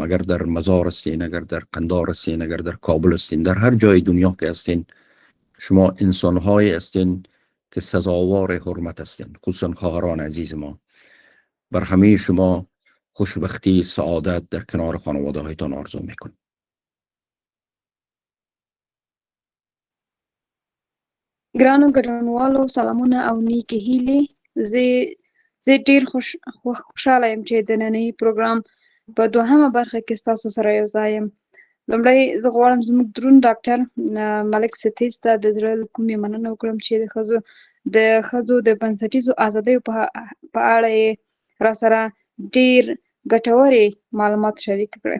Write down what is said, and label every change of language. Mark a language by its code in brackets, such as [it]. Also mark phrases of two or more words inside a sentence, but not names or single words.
[fa] اگر در مزار هستین، اگر در قندار هستین، اگر در کابل هستین، در هر جای دنیا که هستین، شما انسان‌های هستین که سزاوار حرمت هستین، خصوصا خواهران عزیز ما. بر همه شما خوشبختی، سعادت در کنار خانواده هایتان آرزو میکنم. [ps] ګرانو ګډونوالو سلامونه او نیکې هیلې. زه ډېر خوشحاله یم چې د نننۍ پروګرام په دوهمه برخه کې ستاسو سره یو ځای یم. لومړی زه غواړم زموږ دروند ډاکټر ملک ستیز ته د زړه له کومې مننه وکړم چې د ښځو د بنسټیزو ازادیو په اړه یې راسره ډېر ګټورې معلومات شریک کړي.